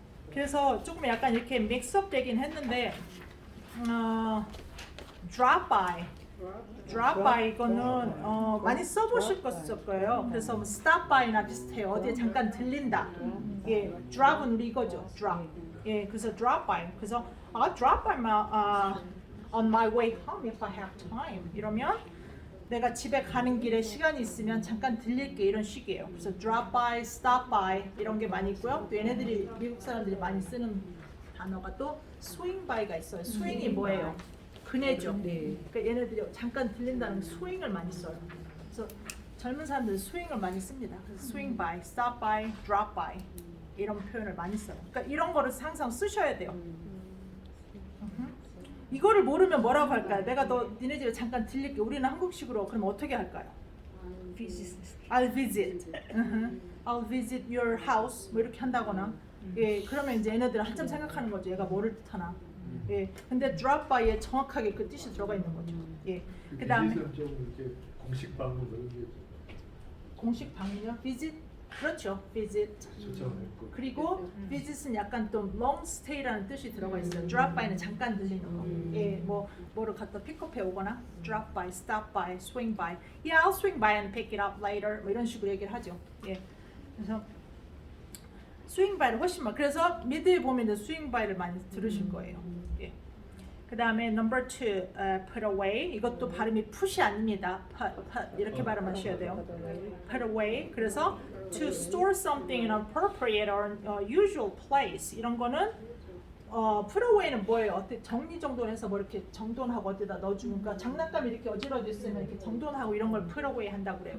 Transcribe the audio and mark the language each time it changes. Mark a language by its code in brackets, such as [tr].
[ko] 그래서 조금 약간 이렇게 믹스업 되긴 했는데 drop by 이거는 많이 써보실 거예요. 그래서 뭐 stop by나 비슷해요. 어디에 잠깐 들린다. 예, drop은 우리 이거죠. drop. 예, 그래서 drop by. 그래서 [en] I'll drop by on my way home if I have time. [ko] 이러면 내가 집에 가는 길에 시간이 있으면 잠깐 들릴게 이런 식이에요. 그래서 drop by, stop by 이런 게 많이 있고요. 또 얘네들이 미국 사람들이 많이 쓰는 단어가 또 swing by가 있어요. swing이 뭐예요? 그네죠. 그러니까 얘네들이 잠깐 들린다는 스윙을 많이 써요. 그래서 젊은 사람들은 스윙을 많이 씁니다. 그래서 swing by, stop by, drop by 이런 표현을 많이 써요. 그러니까 이런 거를 항상 쓰셔야 돼요. 이거를 모르면 뭐라고 할까요? 내가 니네 집에 잠깐 들릴게. 우리는 한국식으로 그럼 어떻게 할까요? [en] I'll visit. I'll visit your house. [ko] 뭐 이렇게 한다거나. 예, 그러면 이제 얘네들은 한참 생각하는 거죠. 얘가 뭐를 뜻하나. 예, 근데 drop by에 정확하게 그 뜻이 들어가 있는 거죠. 예, 그다음에 좀 이렇게 공식 방문 그런 게 공식 방문이요? visit 그렇죠. visit. 그리고 visit은 약간 또 long stay라는 뜻이 들어가 있어요. drop by는 잠깐 들리는 거. 예, 뭐를 갖다 픽업해 오거나 drop by, stop by, swing by. [en] Yeah, I'll swing by and pick it up later. [ko] 뭐 이런 식으로 얘기를 하죠. 예, 그래서 swing by를 훨씬 많이. 그래서 미드에 보면 swing by를 많이 들으실 거예요. 예. 그 다음에 [en] number 2, put away. [ko] 이것도 발음이 put이 아닙니다. put 이렇게 발음하셔야 돼요. [en] put away. [ko] 그래서 [en] to store something in an appropriate or usual place. [ko] 이런 거는 put away는 뭐예요? 어떻게 정리정돈해서 뭐 이렇게 정돈하고 어디다 넣어주니까 장난감 이렇게 어지러져 있으면 이렇게 정돈하고 이런 걸 put away 한다고 그래요.